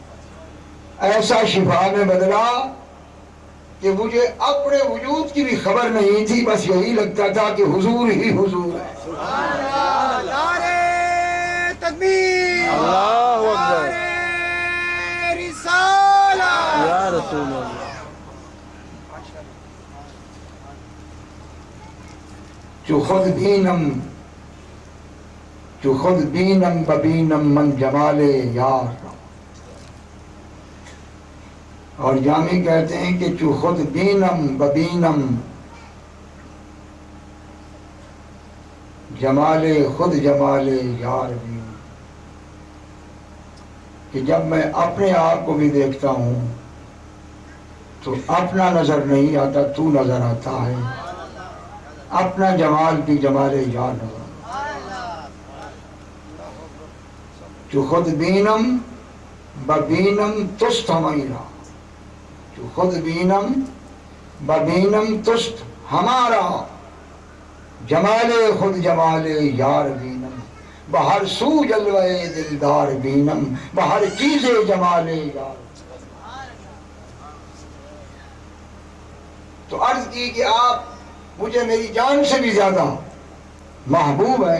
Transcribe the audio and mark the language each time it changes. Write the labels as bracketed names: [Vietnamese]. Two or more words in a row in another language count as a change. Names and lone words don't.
[Urdu] ایسا شفا میں بدلا کہ مجھے اپنے وجود کی بھی خبر نہیں تھی، بس یہی لگتا تھا کہ حضور ہی حضور ہے. [Arabic] سبحان اللہ. [Urdu] نعرہ تکبیر، [Arabic] اللہ اکبر، [Urdu] نعرہ رسالت. [Arabic] یا رسول اللہ. [Persian] چو خود بینم ببینم من جمال یار. [Urdu] اور جامی کہتے ہیں کہ [Persian] چو خود بینم ببینم جمال خود جمال یار بینم، [Urdu] کہ جب میں اپنے آپ کو بھی دیکھتا ہوں تو اپنا نظر نہیں آتا، تو نظر آتا ہے. اپنا جمال بھی جمال یار نظر آتا. [Persian] جو خود بینم ببینم تست ہمیرا، جو خود بینم ببینم تست ہمارا، جمال خود جمال یار بینم، بہر سو جلوے دلدار بینم، بہر چیز جمال یار. [Urdu] تو عرض کی کہ آپ مجھے میری جان سے بھی زیادہ محبوب ہیں.